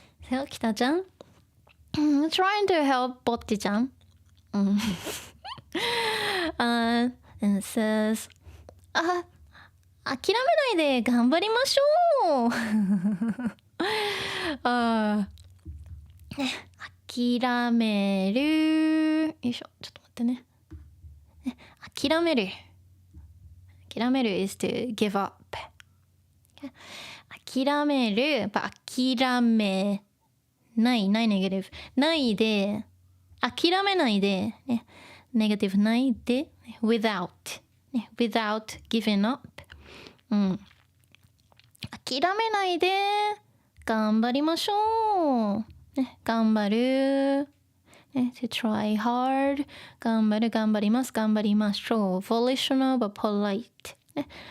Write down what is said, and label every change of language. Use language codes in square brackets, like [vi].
[en] So, Kita-chan, trying to help Bocchi-chan. [ja] And it says, 諦めないで頑張りましょう。諦める。よいしょ、ちょっと待ってね。諦める。 [en] 諦める is to give up. [ja] 諦める、諦めない、ないネガティブ。ないで、諦めないで、ね、ネガティブないで、without、ね、 [en] without giving up、 [ja] 諦めないで頑張りましょう、ね、頑張る、ね、 [en] to try hard [ja] 頑張る頑張ります頑張りましょう [en] volitional but polite、 [ja] ね、